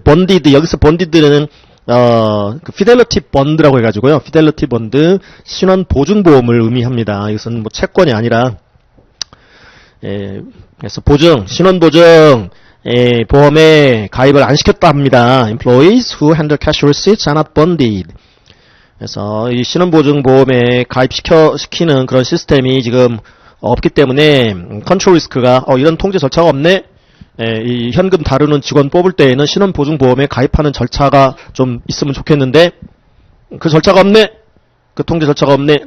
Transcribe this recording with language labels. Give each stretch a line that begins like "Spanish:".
Korean: bonded, 여기서 bonded는 그 fidelity bond라고 해가지고요. fidelity bond, 신원 보증보험을 의미합니다. 이것은 뭐 채권이 아니라, 그래서 보증, 신원 보증 보험에 가입을 안 시켰다 합니다.
English: Employees who handle cash receipts are not bonded.
Korean: 그래서 이 신원보증보험에 가입시키는 그런 시스템이 지금 없기 때문에 컨트롤 리스크가 이런 통제 절차가 없네. 이 현금 다루는 직원 뽑을 때에는 신원보증보험에 가입하는 절차가 좀 있으면 좋겠는데 그 절차가 없네. 그 통제 절차가 없네.